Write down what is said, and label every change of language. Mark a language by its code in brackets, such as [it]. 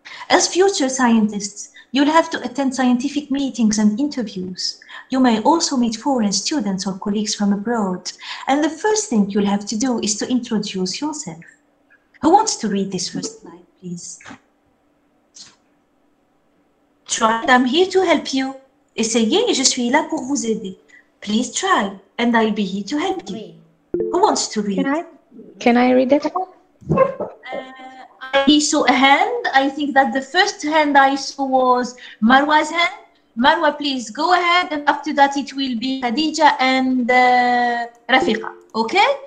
[en] As future scientists, you'll have to attend scientific meetings and interviews. You may also meet foreign students or colleagues from abroad. And the first thing you'll have to do is to introduce yourself. Who wants to read this first slide, please? Try. I'm here to help you. [fr] Essayez, je suis là pour vous aider. [en] Please try, and I'll be here to help you. Who wants to read? Can I read it? I saw a hand. I think that the first hand I saw was Marwa's hand. Marwa, please go ahead, and after that it will be Khadija and Rafiqa, okay?